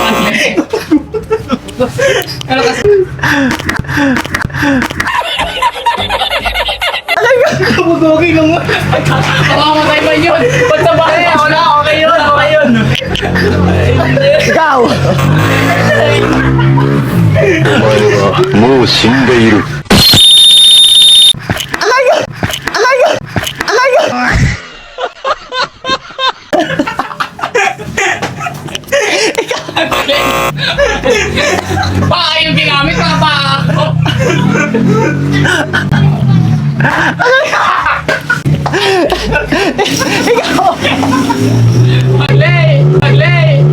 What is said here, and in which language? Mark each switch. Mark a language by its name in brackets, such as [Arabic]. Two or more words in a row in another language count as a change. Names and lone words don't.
[Filipino] Kabugogi lang mo. Makamatay ba yun? Ba't sa bahay? Wala, okay yun, okay yun. Ikaw! [Japanese] お前はもう死んでいる。 [Filipino] Aray ko! Aray ko! Aray ko! Baka yung ginamit na pa ako! Maglay! Maglay!